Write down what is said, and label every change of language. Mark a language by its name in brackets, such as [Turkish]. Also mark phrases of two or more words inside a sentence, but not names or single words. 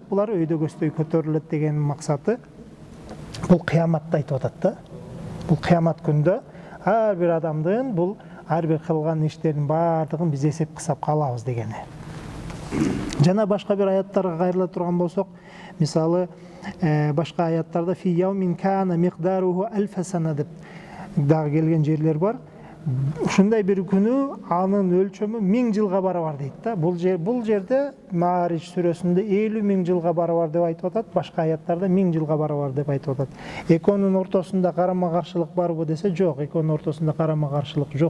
[Kyrgyz] Булар өйдө көздөй көтөрүлөт деген максаты бул кыяматты айтып атат да. Бул кыямат күндө ар бир адамдын бул ар бир кылган иштеринин баардыгын биз эсеп кысап калабыз дегени. Жана башка бир аяттарга кайрыла турган болсок, Мисалы башка аяттарда [Arabic] في يوم كان مقداره ألف سنة [Kyrgyz] деп дагы келген жерлер бар. Ушундай бир күнү анын өлчөмү 1000 жылга барабар дейт да. Бул жерде Маарич сүрөсүндө 50 000 жылга барабар деп айтып атат, башка аяттарда 1000 жылга барабар деп айтып атат. Экөөнүн ортосунда карама-каршылык барбы десе, жок, экөөнүн ортосунда карама-каршылык жок.